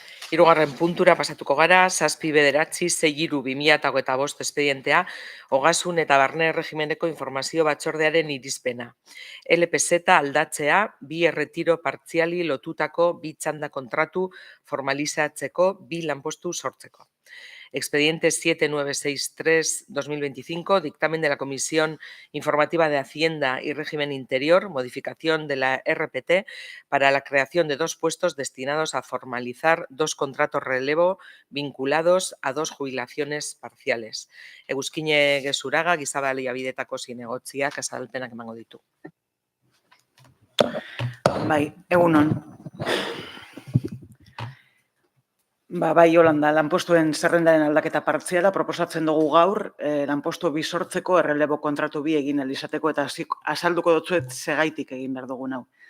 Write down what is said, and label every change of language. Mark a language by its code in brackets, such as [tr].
[eu] Hirugarren puntura pasatuko gara, 7.9.6.2025 espedientea, ogasun eta barne regimeneko informazio batzordearen irizpena. LPZ aldatzea, 2 erretiro partziali lotutako 2 txanda kontratu formalizatzeko 2 lanpostu sortzeko. [es] Expediente 7963-2025, dictamen de la Comisión Informativa de Hacienda y Régimen Interior, modificación de la RPT para la creación de 2 puestos destinados a formalizar 2 contratos relevo vinculados a 2 jubilaciones parciales. [eu] Eguzkine Gezuraga, Giza Baliabidetako zinegotziak azalpenak emango ditu. Bai, egunon. Bai, Yolanda, lanpostuen zerrendaren aldaketa partziala proposatzen dugu gaur, lanpostu 2 sortzeko errelebo kontratu 2 egin izateko eta azalduko dutzuet segaitik egin behar dugun hau.